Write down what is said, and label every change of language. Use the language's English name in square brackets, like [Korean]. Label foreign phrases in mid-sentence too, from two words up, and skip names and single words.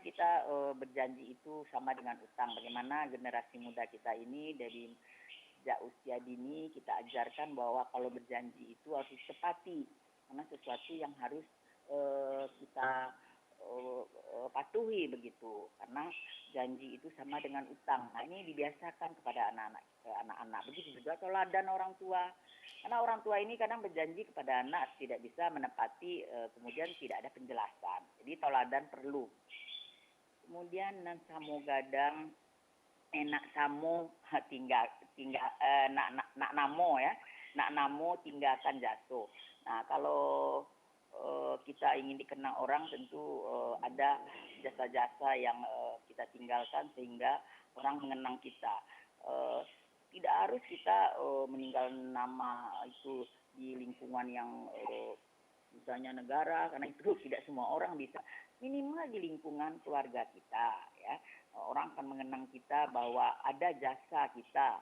[Indonesian] kan kita berjanji itu sama dengan utang. Bagaimana generasi muda kita ini dari sejak usia dini kita ajarkan bahwa kalau berjanji itu harus ditepati karena sesuatu yang harus kita patuhi begitu karena janji itu sama dengan utang. Nah ini dibiasakan kepada anak-anak begitu juga teladan orang tua karena orang tua ini kadang berjanji kepada anak tidak bisa menepati kemudian tidak ada penjelasan. Jadi teladan perlu. [Minangkabau] Kemudian nan samo gadang enak samo tinggal tinggal nak namo ya nak namo tinggalkan jaso. [Indonesian] Nah kalau kita ingin dikenang orang tentu ada jasa-jasa yang kita tinggalkan sehingga orang mengenang kita. Eh, Tidak harus kita meninggal nama itu di lingkungan yang misalnya negara karena itu tidak semua orang bisa minimal di lingkungan keluarga kita ya orang akan mengenang kita bahwa ada jasa kita.